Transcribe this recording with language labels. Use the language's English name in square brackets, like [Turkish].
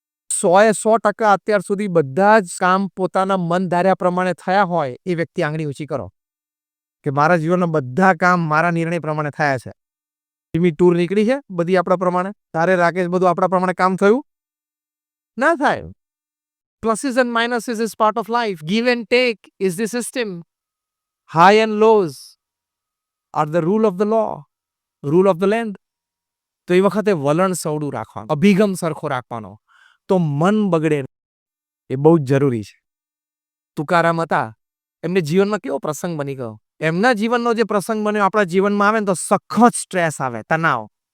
[Gujarati] 100% અત્યાર સુધી બધા જ કામ પોતાના મન ધાર્યા પ્રમાણે થયા હોય એ વ્યક્તિ આંગળી ઊંચી કરો કે મારા જીવનના બધા કામ મારા નિર્ણય પ્રમાણે થયા છે. એવી ટૂર નીકળી છે બધી આપણા પ્રમાણે. તારે રાકેશ બધું આપણા પ્રમાણે કામ થયું ના થાય. [English] Pluses and minuses is part of life. Give and take is the system. High and lows are the rule of the law, rule of the land. [Gujarati] તો એ વખતે વલણ સવડું રાખવાનું, અભિગમ સરખો રાખવાનો, તો મન બગડે એ બહુ જ જરૂરી છે. તુકારામ હતા, એમને જીવનમાં કેવો પ્રસંગ બની ગયો. એમના જીવનનો જે પ્રસંગ બન્યો આપણા જીવનમાં આવે ને તો સખત સ્ટ્રેસ આવે, તણાવ.